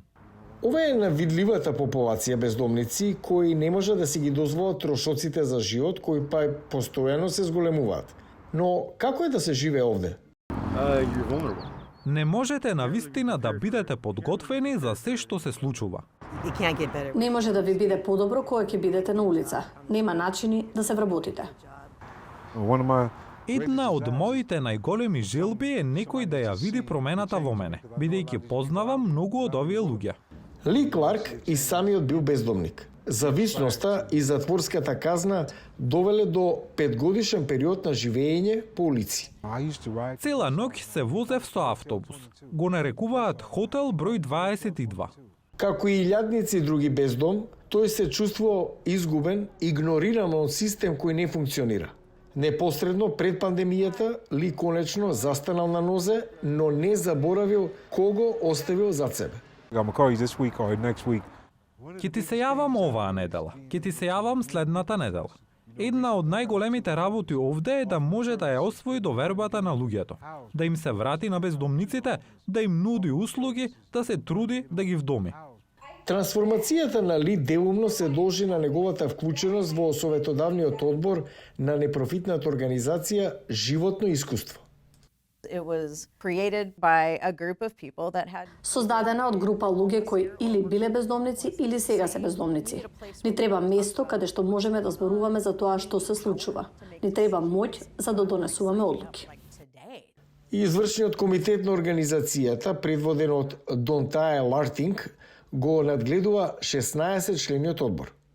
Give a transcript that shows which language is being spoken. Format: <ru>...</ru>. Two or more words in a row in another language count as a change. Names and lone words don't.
<mk>Ова е навидливата популација бездомници кои не може да си ги дозволат трошоците за живот кои па постојано се зголемуваат. Но како е да се живее овде? Не можете навистина да бидете подготвени за се што се случува. Не може да ви биде подобро кога ќе бидете на улица. Нема начини да се вработите.</mk> <en>One of my</en> <mk>Една од моите најголеми желби е некој да ја види промената во мене, бидејќи познавам многу од овие луѓе. Ли Кларк и самиот бил бездомник. Зависноста и затворската казна довеле до 5-годишен период на живење по улици.</mk> <en>I used to ride.</en> <mk>Цела ноќ се возев со автобус. Го нарекуваат хотел број 22. Како и илјадници други без дом, тој се чувствувал изгубен, игнориран од систем кој не функционира. Непосредно пред пандемијата, Ли конечно застанал на нозе, но не заборавил кого оставил зад себе.</mk> <en>I'm gonna call you this week or next week.</en> <mk>Ќе ти се јавам оваа недела. Ќе ти се јавам следната недела. Една од најголемите работи овде е да може да ја освои довербата на луѓето, да им се врати на бездомниците, да им нуди услуги, да се труди да ги вдоми. Трансформацијата на Ли делумно се должи на неговата вклученост во советодавниот одбор на непрофитната организација Животно искуство.</mk> <en>It was created by a group of people that had</en> <mk>Создадена од група луѓе кои или биле бездомници или сега се бездомници. Ни треба место каде што можеме да зборуваме за тоа што се случува. Ни треба моќ за да донесуваме одлуки. И извршниот комитет на организацијата, предводен од Донтае Лартинг, го надгледува 16 члениот одбор.</mk>